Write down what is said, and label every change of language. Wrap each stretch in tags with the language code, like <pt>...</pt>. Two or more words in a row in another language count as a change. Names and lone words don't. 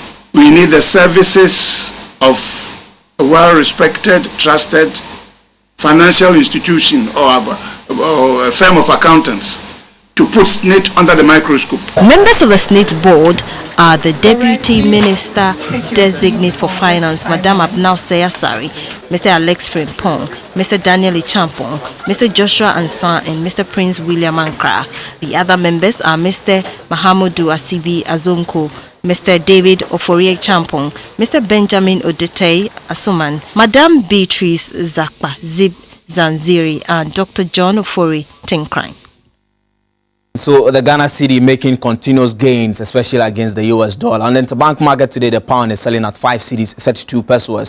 <en>We need the services of a well-respected, trusted financial institution or a firm of accountants to put SNIT under the microscope. Members of the SNIT board are the Deputy Minister Designate for Finance, Madam Abnao Seyasari, Mr. Alex Frimpong, Mr. Daniel Ichampong, Mr. Joshua Ansan, and Mr. Prince William Ankra. The other members are Mr. Mahamudu Asibi Azonko, Mr. David Oforie Champong, Mr. Benjamin Odetei Asuman, Madam Beatrice Zakpa Zib Zanziri, and Dr. John Ofori Tinkrine. So the Ghana cedi making continuous gains, especially against the US dollar. On the interbank market today, the pound is selling at 5 cedis, 32 pesos.</en>